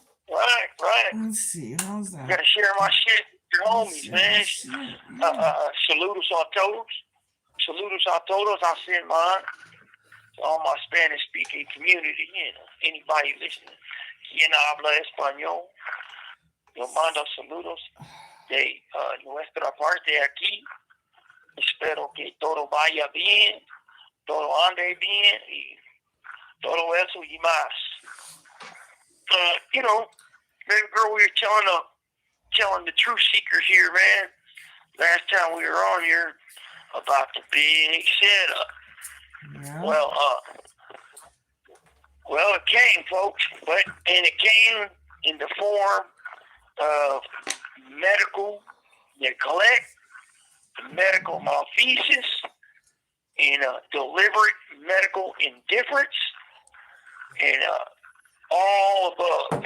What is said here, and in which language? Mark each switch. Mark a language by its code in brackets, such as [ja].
[en] Right. Let's see. How's that? You gotta share my shit with your homies, man. Shit, yeah. [es] Saludos a todos. Saludos a todos. [en] I send mine to all my Spanish speaking community. You know, anybody listening. [es] Quien habla español. Yo mando saludos de nuestra parte aquí. Espero que todo vaya bien, todo ande bien, y todo eso y más. [en] You know, baby girl, we were telling the truth seekers here, man. Last time we were on here about the big setup. Yeah. Well, it came, folks, and it came in the form of medical neglect, medical malfeasance, and deliberate medical indifference, and all above.